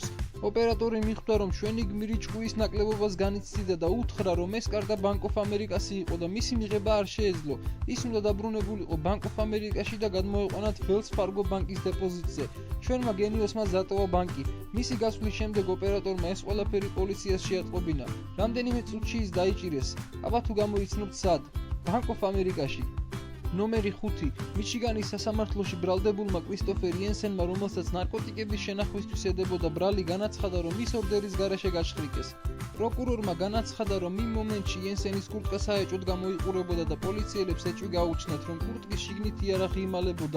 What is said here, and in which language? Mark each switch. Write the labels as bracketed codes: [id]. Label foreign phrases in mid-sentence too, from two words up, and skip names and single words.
[ka] ოპერატორი მიხვდა, რომ ჩვენი გმირი ჭკუის ნაკლებობას განიცდიდა და უთხრა, რომ ეს კარტა Bank of America-ში იყო და მისი მიღება არ შეეძლო. ის უნდა დაბრუნებულიყო Bank of America-ში და გადმოეყვანათ Wells Fargo ბანკის დეპოზიტზე. ჩვენმა გენიოსმა დატოვა ბანკი. მისი გასვლის შემდეგ ოპერატორმა ეს ყველაფერი პოლიციას შეატყობინა. რამდენიმე წუთში ის დაიჭირეს. აბა თუ გამოიცნობთ სად? Bank of America-ში. ნომერი 5. მიჩიგანის სასამართლოში ბრალდებულმა კრისტოფერ იენსენმა, რომელსაც ნარკოტიკების შენახვისთვის ედებოდა ბრალი, განაცხადა, რომ ის ორდერის გარეშე გაჩხრიკეს. პროკურორმა განაცხადა, რომ იმ მომენტში იენსენის კურტკა საეჭვოდ გამოიყურებოდა და პოლიციელებს ეჭვი გაუჩნდათ, რომ კურტკის შიგნით იარაღი იმალებოდა.